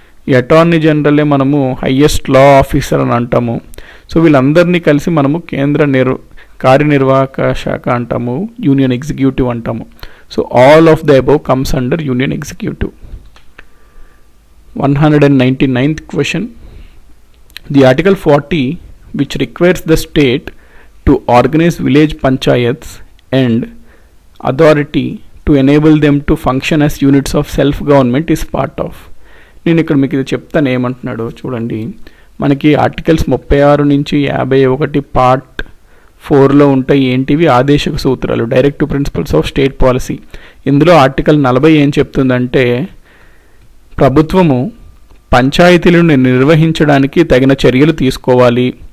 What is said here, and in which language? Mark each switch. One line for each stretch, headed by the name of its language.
Telugu: ఈ అటార్నీ జనరలే మనము highest law officer అని అంటాము. సో వీళ్ళందరినీ కలిసి మనము కార్యనిర్వాహక శాఖ అంటాము, యూనియన్ ఎగ్జిక్యూటివ్ అంటాము.
English: So all of the above comes under union executive. 199th question. The Article 40, which requires the state to organize village panchayats and authority to enable them to function as units of self-government, is part of.
Telugu: నేను ఇక్కడ మీకు ఇది చెప్తాను ఏమంటున్నాడు చూడండి. మనకి articles 36 నుంచి 51 part 4లో ఉంటాయి. ఏంటివి? ఆదేశక సూత్రాలు, directive principles of state policy. ఇందులో ఆర్టికల్ 40 ఏం చెప్తుందంటే ప్రభుత్వము పంచాయతీలను నిర్వహించడానికి తగిన చర్యలు తీసుకోవాలి.